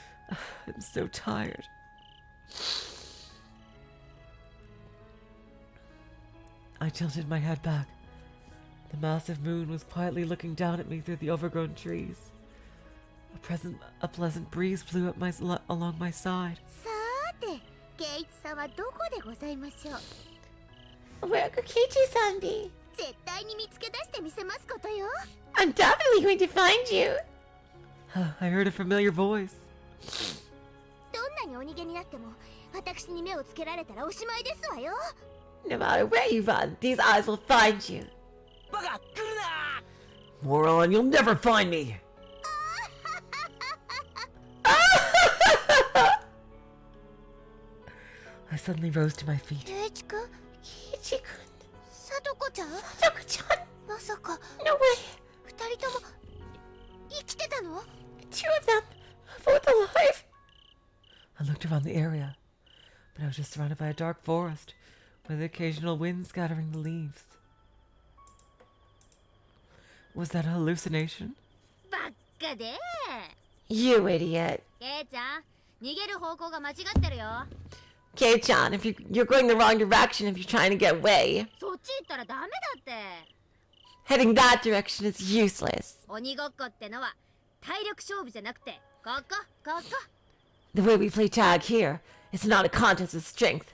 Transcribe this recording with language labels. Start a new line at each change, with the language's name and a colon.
English: I'm so tired. I tilted my head back. The massive moon was quietly looking down at me through the overgrown trees. A pleasant breeze blew up along my side.
Japanese: さーて、ケイイチさんはどこでございましょう。
English: Where could Keiichi-san be?
Japanese: 絶対に見つけ出してみせますことよ。
English: I'm definitely going to find you. I heard a familiar voice.
Japanese: どんなにお逃げになっても、私に目をつけられたらおしまいですわよ。
English: No matter where you run, these eyes will find you.
Japanese: バカ来るな
English: Moron, you'll never find me! I suddenly rose to my feet.
Japanese: ケイイチくん、
English: Keiichi-kun.
Japanese: さとこちゃん、
English: Satoko-chan.
Japanese: まさか
English: No way.
Japanese: 二人とも生きてたの？
English: Two of them. Both alive. I looked around the area, but I was just surrounded by a dark forest, with the occasional wind scattering the leaves. Was that a hallucination?
Japanese: ばっかで
English: You idiot.
Japanese: ケイちゃん逃げる方向が間違ってるよ
English: Kei-chan, if you're going the wrong direction if you're trying to get away.
Japanese: そっち行ったらダメだって
English: Heading that direction is useless.
Japanese: 鬼ごっこってのは体力勝負じゃなくてここ
English: The way we play tag here, it's not a contest of strength.